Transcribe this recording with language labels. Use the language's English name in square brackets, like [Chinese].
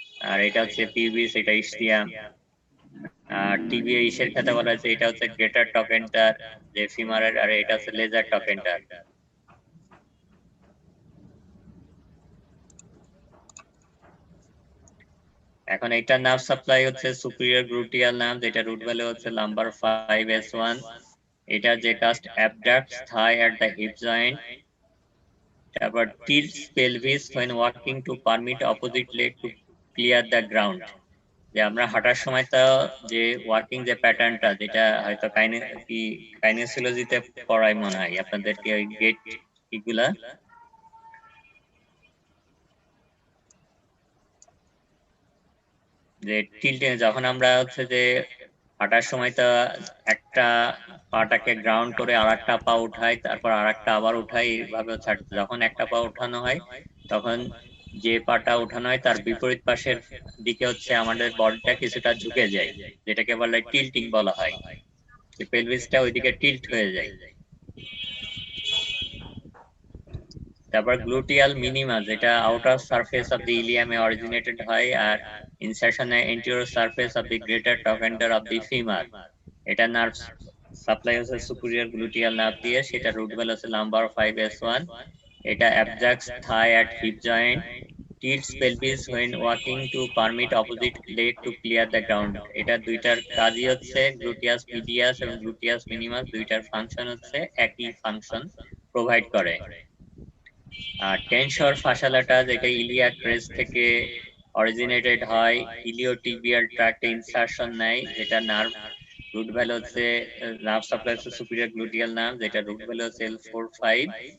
[Bangla] আর এটা হচ্ছে পিবিস, এটা ইসচিয়াম। আর টিবি ইসের কথা বলা হয়েছে, এটা হচ্ছে গ্রেটার টকেন্টার যে ফিমারের, আর এটা হচ্ছে লেজার টকেন্টার। এখন এটা নার্ভ সাপ্লাই হচ্ছে সুপিরিয়র গ্লুটিয়াল নার্ভ, যেটা রুট ভ্যালু হচ্ছে নাম্বার 5s1। এটা যে [English] Cast abducts thigh at the hip joint, তারপর tilts pelvis when walking to permit opposite leg to clear the ground। [Bangla] যে আমরা হাঁটার সময় তো যে ওয়ার্কিং যে প্যাটার্নটা, যেটা হয়তো কাইনেসিওলজিতে পড়াই মনে হয় আপনাদেরকে, ওই গেট এগুলা, যে টিল্টে যখন আমরা হচ্ছে যে হাঁটার সময় তো একটা পাটাকে গ্রাউন্ড করে আরেকটা পা উঠাই, তারপর আরেকটা আবার উঠাই, এইভাবে যখন একটা পা উঠানো হয় তখন যে পাটা উঠানো হয় তার বিপরীত পাশের দিকে হচ্ছে আমাদের বডিটা কিছুটা ঝুঁকে যায়, যেটাকে বলে টিল্টিং বলা হয়, যে পেলভিসটা ওইদিকে টিল্ট হয়ে যায়। তারপর গ্লুটিয়াল মিনিমা, যেটা outer surface of the ইলিয়ামে originated হয় আর ইনসারশনে anterior surface of the greater টকেন্ডার of the femur. এটা নার্ভ সাপ্লাই হচ্ছে সুপিরিয়র গ্লুটিয়াল নার্ভ দিয়ে, সেটা রুট ভেল হচ্ছে লাম্বার 5s1। [English] এটা abducts thigh at hip joint, tilts pelvis when walking to permit opposite leg to clear the ground। [Bangla] এটা দুইটার কাজই হচ্ছে গ্লুটিয়াস মিডিয়াস এবং গ্লুটিয়াস মিনিমাস, দুইটার ফাংশন হচ্ছে একই ফাংশন প্রোভাইড করে। আর টেনসর ফাসালাটা, যেটা ইলিয়াক ক্রেস্ট থেকে অরিজিনেটেড হয়, ইলিওটিবিয়াল ট্র্যাক্টে ইনসারশন নেয়, যেটা নার্ভ রুট ভ্যালু হচ্ছে নার্ভ সাপ্লাই হচ্ছে সুপিরিয়র গ্লুটিয়াল নার্ভ, যেটা রুট ভ্যালু হচ্ছে L4-5।